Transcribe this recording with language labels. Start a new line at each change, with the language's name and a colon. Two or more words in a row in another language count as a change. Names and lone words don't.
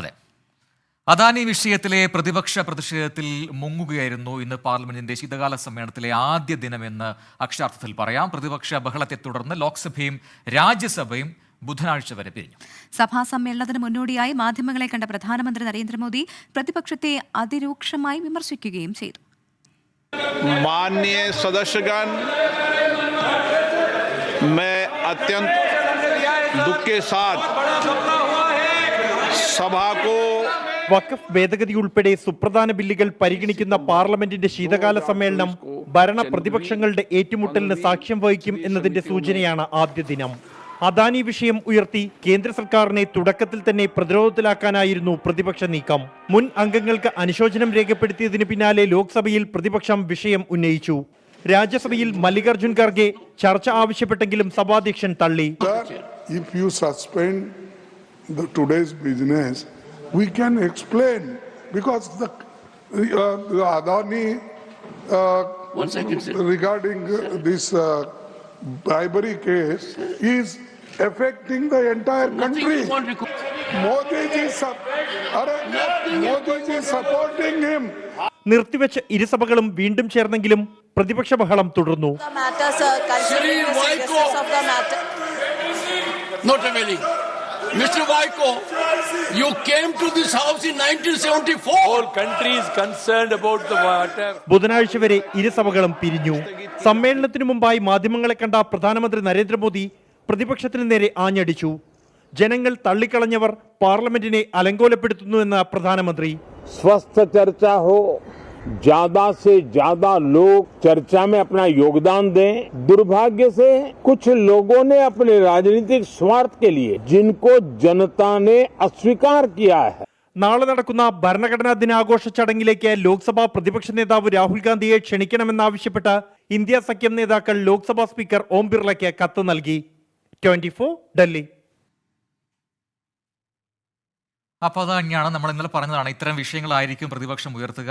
Malayalam: അതെ, അദാനി വിഷയത്തിലെ പ്രതിപക്ഷ പ്രതിഷേധത്തിൽ മുങ്ങുകയായിരുന്നു ഇന്ന് പാർലമെന്റിന്റെ ശീതകാല സമ്മേളനത്തിലെ ആദ്യ ദിനമെന്ന് അക്ഷരാർത്ഥത്തിൽ പറയാം. പ്രതിപക്ഷ ബഹളത്തെ തുടർന്ന് ലോക്സഭയും രാജ്യസഭയും ബുധനാഴ്ച വരെ പിരിഞ്ഞു. സഭാ സമ്മേളനത്തിന് മുന്നോടിയായി മാധ്യമങ്ങളെ കണ്ട പ്രധാനമന്ത്രി നരേന്ദ്രമോദി പ്രതിപക്ഷത്തെ അതിരൂക്ഷമായി വിമർശിക്കുകയും ചെയ്തു.
Hindi: माननीय सदस्यगण, मैं अत्यंत दुख के साथ सभा को
Malayalam: വഖഫ് ഭേദഗതി ഉൾപ്പെടെ സുപ്രധാന ബില്ലുകൾ പരിഗണിക്കുന്ന പാർലമെന്റിന്റെ ശീതകാല സമ്മേളനം ഭരണ പ്രതിപക്ഷങ്ങളുടെ ഏറ്റുമുട്ടലിന് സാക്ഷ്യം വഹിക്കും എന്നതിന്റെ സൂചനയാണ് ആദ്യ ദിനം. അദാനി വിഷയം ഉയർത്തി കേന്ദ്ര സർക്കാരിനെ തുടക്കത്തിൽ തന്നെ പ്രതിരോധത്തിലാക്കാനായിരുന്നു പ്രതിപക്ഷ നീക്കം. മുൻ അംഗങ്ങൾക്ക് അനുശോചനം രേഖപ്പെടുത്തിയതിന് പിന്നാലെ ലോക്സഭയിൽ പ്രതിപക്ഷം വിഷയം ഉന്നയിച്ചു. രാജ്യസഭയിൽ മല്ലികാർജുൻ ഖാർഗെ ചർച്ച ആവശ്യപ്പെട്ടെങ്കിലും സഭാധ്യക്ഷൻ തള്ളി.
English: If you suspend today's business, we can explain because the Adani regarding this bribery case is affecting the entire country. Modi ji is supporting him.
Malayalam: നിർത്തിവെച്ച് ഇരുസഭകളും വീണ്ടും ചേർന്നെങ്കിലും പ്രതിപക്ഷ ബഹളം തുടർന്നു.
English: Not availing. Mr. Vaiko, you came to this house in 1974. Whole country is concerned about the water.
Malayalam: ബുധനാഴ്ച വരെ ഇരുസഭകളും പിരിഞ്ഞു. സമ്മേളനത്തിനു മുമ്പായി മാധ്യമങ്ങളെ കണ്ട പ്രധാനമന്ത്രി നരേന്ദ്രമോദി പ്രതിപക്ഷത്തിന് നേരെ ആഞ്ഞടിച്ചു. ജനങ്ങൾ തള്ളിക്കളഞ്ഞവർ പാർലമെന്റിനെ അലങ്കോലപ്പെടുത്തുന്നുവെന്ന പ്രധാനമന്ത്രി.
Hindi: स्वस्थ चर्चा हो, ज्यादा से ज्यादा लोग चर्चा में अपना योगदान दें। दुर्भाग्य से कुछ लोगों ने अपने राजनीतिक स्वार्थ के लिए जिनको जनता ने अस्वीकार किया है.
Malayalam: നാളെ നടക്കുന്ന ഭരണഘടനാ ദിനാഘോഷ ചടങ്ങിലേക്ക് ലോക്സഭാ പ്രതിപക്ഷ നേതാവ് രാഹുൽ ഗാന്ധിയെ ക്ഷണിക്കണമെന്നാവശ്യപ്പെട്ട് ഇന്ത്യ സഖ്യം നേതാക്കൾ ലോക്സഭാ സ്പീക്കർ ഓം ബിർളയ്ക്ക് കത്ത് നൽകി. 24 ഡൽഹി. അപ്പോൾ അത് തന്നെയാണ് നമ്മൾ ഇന്നലെ പറഞ്ഞതാണ്, ഇത്തരം വിഷയങ്ങളായിരിക്കും പ്രതിപക്ഷം ഉയർത്തുക.